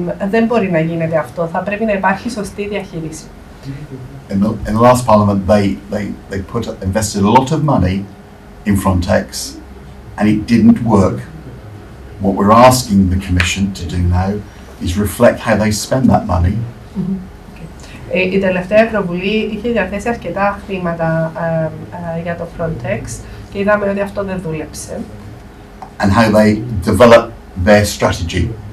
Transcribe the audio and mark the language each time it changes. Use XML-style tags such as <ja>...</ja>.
<el>δεν μπορεί να γίνεται αυτό. Θα πρέπει να υπάρχει σωστή διαχείριση.</el> <en>in the last Parliament, they invested a lot of money in Frontex, and it didn't work. What we're asking the Commission to do now is reflect how they spend that money.</en> <el>Η τελευταία Ευρωβουλή είχε διαθέσει αρκετά χρήματα για το Frontex και είδαμε ότι αυτό δεν δούλεψε.</el> <en>And how they develop their strategy.</en>